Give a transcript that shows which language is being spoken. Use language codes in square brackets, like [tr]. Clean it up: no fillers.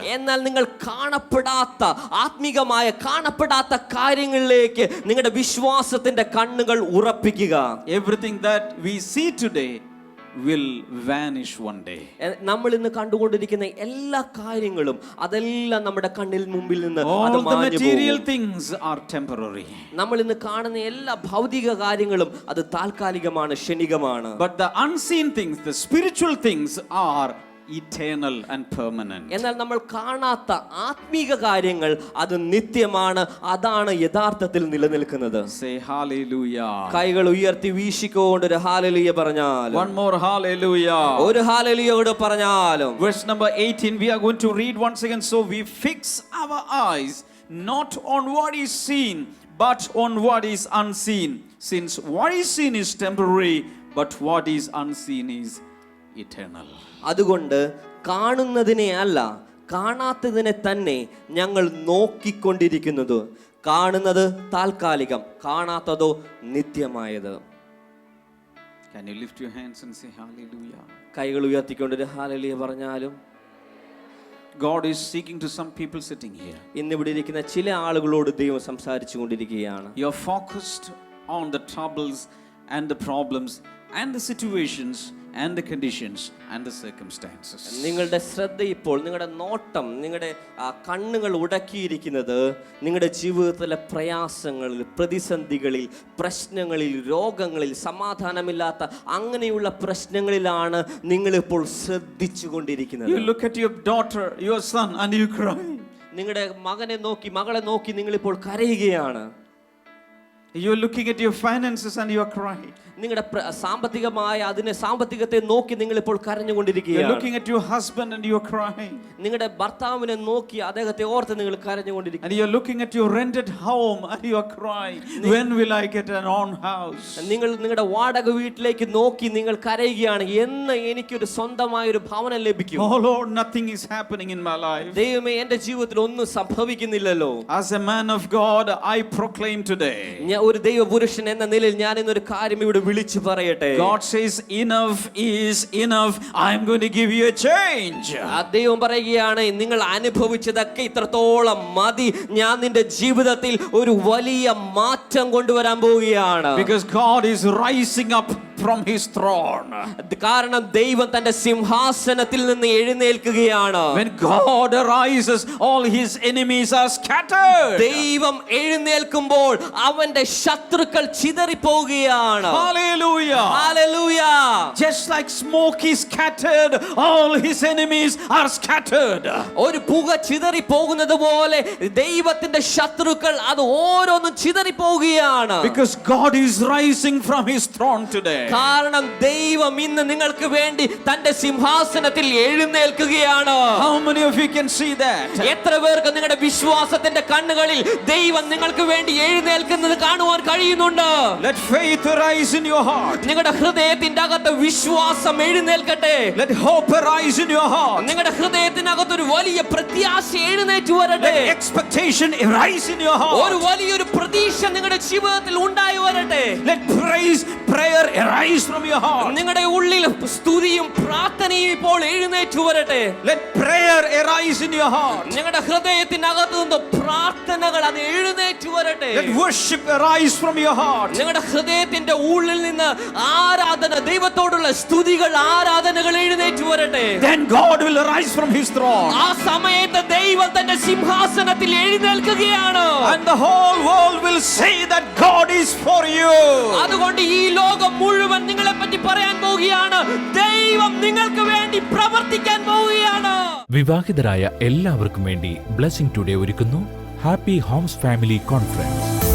[ml] എന്നാൽ നിങ്ങൾ കാണപ്പെടാത്ത, ആത്മീകമായ കാണപ്പെടാത്ത കാര്യങ്ങളിലേക്ക് നിങ്ങളുടെ വിശ്വാസത്തിന്റെ കണ്ണുകൾ ഉറപ്പിക്കുക. [en] Everything that we see today will vanish one day. [ml] നമ്മൾ ഇന്ന് കണ്ടുകൊണ്ടിരിക്കുന്ന എല്ലാ കാര്യങ്ങളും അതെല്ലാം നമ്മുടെ കണ്ണിൽ മുമ്പിൽ നിന്ന് [en] All the material things are temporary. [ml] നമ്മൾ ഇന്ന് കാണുന്ന എല്ലാ ഭൗതിക കാര്യങ്ങളും അത് താൽക്കാലികമാണ്, ക്ഷണികമാണ്. [en] But the unseen things, the spiritual things are eternal and permanent. [ml] എന്നാൽ നമ്മൾ കാണാത്ത ആത്മീക കാര്യങ്ങൾ അത് നിത്യമാണ്, അതാണ് യഥാർത്ഥത്തിൽ നിലനിൽക്കുന്നത്. [en] Say hallelujah. [ml] കൈകൾ ഉയർത്തി വീശിക്കൊണ്ട് ഒരു ഹല്ലേലൂയ പറഞ്ഞാലും, [en] One more hallelujah. [ml] ഒരു ഹല്ലേലൂയ കൂടെ പറഞ്ഞാലും. [en] Verse number 18 we are going to read once again. So we fix our eyes not on what is seen but on what is unseen, since what is seen is temporary but what is unseen is eternal. [ml] അതുകൊണ്ട് കാണുന്നതിനെ അല്ല, കാണാത്തതിനെ തന്നെ ഞങ്ങൾ നോക്കിക്കൊണ്ടിരിക്കുന്നത്. കാണുന്നത് താൽക്കാലികം, കാണാത്തതോ നിത്യമായത്. [en] Can you lift your hands and say hallelujah? [ml] കൈകൾ ഉയർത്തിക്കൊണ്ട് ഒരു hallelujah പറഞ്ഞാലും. [en] God is speaking to some people sitting here. [ml] ഇന്നിവിടെ ഇരിക്കുന്ന ചില ആളുകളോട് ദൈവം സംസാരിച്ചു കൊണ്ടിരിക്കുകയാണ്. [en] You're focused on the troubles and the problems and the situations and the conditions and the circumstances. [ml] നിങ്ങളുടെ ശ്രദ്ധ ഇപ്പോൾ, നിങ്ങളുടെ നോട്ടം, നിങ്ങളുടെ കണ്ണുകൾ ഉടക്കിയിരിക്കുന്നത് നിങ്ങളുടെ ജീവിതത്തിലെ പ്രയാസങ്ങളിൽ, പ്രതിസന്ധികളിൽ, പ്രശ്നങ്ങളിൽ, രോഗങ്ങളിൽ, സമാധാനമില്ലാത്ത അങ്ങനെയുള്ള പ്രശ്നങ്ങളിലാണ് നിങ്ങളിപ്പോൾ ശ്രദ്ധിച്ചു കൊണ്ടിരിക്കുന്നത്. [en] You look at your daughter, your son, and you cry. [ml] നിങ്ങളുടെ മകനെ നോക്കി, മകളെ നോക്കി നിങ്ങളിപ്പോൾ കരയുകയാണ്. [en] You're looking at your finances and you're crying. [ml] നിങ്ങളുടെ സാമ്പത്തികമായ സാമ്പത്തികത്തെ നോക്കി നിങ്ങൾ ഇപ്പോൾ കരഞ്ഞുകൊണ്ടിരിക്കുകയാണ്. [en] You're looking at your husband and you're crying. [ml] നിങ്ങളുടെ ഭർത്താവിനെ നോക്കി അദ്ദേഹത്തെ ഓർത്ത് നിങ്ങൾ കരഞ്ഞുകൊണ്ടിരിക്കുകയാണ്. [en] And you're looking at your rented home and you're crying. When will I get an own house? [ml] നിങ്ങൾ നിങ്ങളുടെ വാടക വീട്ടിലേക്ക് നോക്കി നിങ്ങൾ കരയുകയാണ്, എന്ന് എനിക്കൊരു സ്വന്തമായ ഒരു ഭവനം ലഭിക്കും. [en] Oh Lord, nothing is happening in my life. [ml] ദൈവമേ, എൻ്റെ ജീവിതത്തിൽ ഒന്നും സംഭവിക്കുന്നില്ലല്ലോ. [en] As a man of God, I proclaim today. [ml] ഒരു ദൈവപുരുഷൻ എന്ന നിലയിൽ ഞാൻ ഇന്നൊരു കാര്യം ഇവിടെ വിളിച്ചു പറയട്ടെ. [en] God says enough is enough. I am going to give you a change. [ml] ദൈവം പറയുകയാണ്, നിങ്ങൾ അനുഭവിച്ചതൊക്കെ ഇത്രത്തോളം മതി, ഞാൻ നിന്റെ ജീവിതത്തിൽ ഒരു വലിയ മാറ്റം കൊണ്ടുവരാൻ പോവുകയാണ്. [en] Because God is rising up from his throne. [ml] കാരണം ദൈവം തന്റെ സിംഹാസനത്തിൽ നിന്ന് എഴുന്നേൽക്കുകയാണ്. [en] When God arises, all his enemies are scattered. [ml] ദൈവം എഴുന്നേൽക്കുമ്പോൾ അവന്റെ ശത്രുക്കൾ ചിതറിപ്പോവുകയാണ്. [en] Hallelujah. [ml] Hallelujah. [en] Just like smoke is scattered, all his enemies are scattered. [ml] ഒരു പുക ചിതറിപ്പോകുന്നത് പോലെ ദൈവത്തിന്റെ ശത്രുക്കൾ അത് ഓരോന്നും ചിതറിപ്പോവുകയാണ്. [en] Because God is rising from his throne today. [ml] കാരണം ദൈവം ഇന്ന് നിങ്ങൾക്ക് വേണ്ടി തന്റെ സിംഹാസനത്തിൽ എഴുന്നേൽക്കുകയാണ്. [en] How many of you can see that? [ml] എത്ര പേർക്ക് നിങ്ങളുടെ വിശ്വാസത്തിന്റെ കണ്ണുകളിൽ ദൈവം നിങ്ങൾക്ക് വേണ്ടി എഴുന്നേൽക്കുന്നത് കാണുവാൻ കഴിയുന്നുണ്ട്? [en] Let faith arise in your heart. [ml] നിങ്ങളുടെ ഹൃദയത്തിന്റെ അകത്ത് വിശ്വാസം എഴുന്നേൽക്കട്ടെ. [en] Let hope arise in your heart. [ml] നിങ്ങളുടെ ഹൃദയത്തിനകത്ത് ഒരു വലിയ പ്രത്യാശ എഴുന്നേറ്റ് വരട്ടെ. [en] Let expectation arise in your heart. [ml] ഒരു വലിയൊരു പ്രതീക്ഷ നിങ്ങളുടെ ജീവിതത്തിൽ ഉണ്ടായി വരട്ടെ. [en] Let prayer arise from your heart. [ml] നിങ്ങളുടെ ഉള്ളിൽ സ്തുതിയും പ്രാർത്ഥനയും ഇപ്പോൾ എഴുന്നേറ്റ് വരട്ടെ. [en] Let prayer arise in your heart. [ml] നിങ്ങളുടെ ഹൃദയത്തിനകത്ത് നിന്ന് പ്രാർത്ഥനകൾ അത് എഴുന്നേറ്റ് വരട്ടെ. [en] Let worship arise from your heart. [ml] നിങ്ങളുടെ ഹൃദയത്തിന്റെ ഉള്ളിൽ നിന്ന് ആരാധന, ദൈവത്തോടുള്ള സ്തുതികൾ, ആരാധനകൾ എഴുന്നേറ്റ് വരട്ടെ. [en] Then God will arise from his throne. [ml] ആ സമയത്ത് ദൈവം തന്റെ സിംഹാസനത്തിൽ എഴുന്നേൽക്കുകയാണ്. [en] And the whole world will say that God is for you. [ml] അതുകൊണ്ട് ഈ ലോകം മുഴുവൻ നിങ്ങളെ പറ്റി പറയാൻ പോവുകയാണ്, ദൈവം നിങ്ങൾക്ക് വേണ്ടി പ്രവർത്തിക്കാൻ പോവുകയാണ്. വിവാഹിതരായ എല്ലാവർക്കും വേണ്ടി ബ്ലെസ്സിംഗ് ടുഡേ ഒരുക്കുന്നു ഹാപ്പി ഹോംസ് ഫാമിലി കോൺഫറൻസ്.